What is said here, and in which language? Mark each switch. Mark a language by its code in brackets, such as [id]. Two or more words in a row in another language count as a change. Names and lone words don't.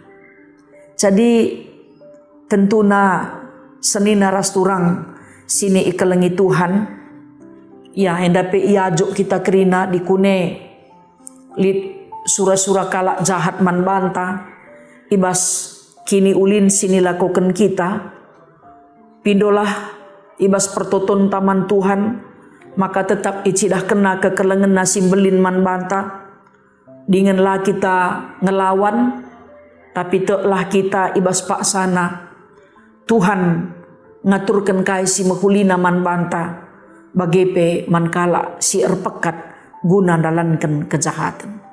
[btx] Jadi tentuna senina rasturang sini ikelengi Tuhan ya hendape iajok kita kerina dikune lit sura-sura kalak jahat man banta ibas kini ulin sini lakukan kita pindolah ibas pertoton taman Tuhan maka tetap icidah kena kekelengan nasim belin man banta dingenlah kita ngelawan tapi teklah kita ibas paksana Tuhan ngaturkan kai si mahulina man banta bagepe man kala si erpekat guna dalankan kejahatan.